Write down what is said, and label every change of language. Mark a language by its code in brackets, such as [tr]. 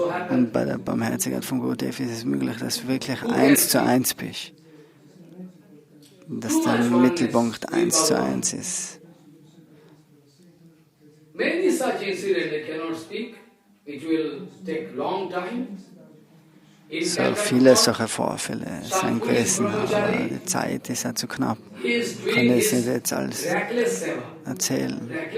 [de] Und bei der Barmherzigkeit von Gurudev ist es möglich, dass du wirklich 1:1 bist. Dass der Mittelpunkt 1:1 ist. [en] Many such incidents I cannot speak. It will take long time. [de] So viele solche Vorfälle sind gewesen, aber die Zeit ist ja zu knapp. Ich kann das nicht jetzt alles erzählen.